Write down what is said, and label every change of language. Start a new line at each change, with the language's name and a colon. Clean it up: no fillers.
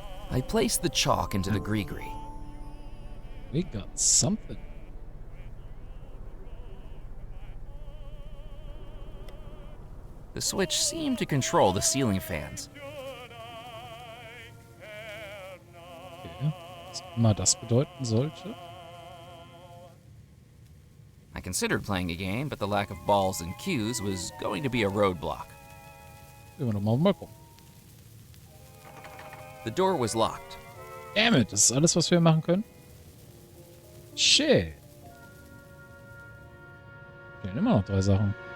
English: I placed the chalk into the gree-gree. We got something. The switch seemed to control the ceiling fans. Okay.
German: Was immer das bedeuten sollte.
English: I considered playing a game, but the lack of balls and cues was going to be a roadblock.
German: Gehen wir doch mal gucken.
English: The door was locked. Damn it,
German: das ist alles, was wir machen können? Shit. Fehlen immer noch 3 Sachen.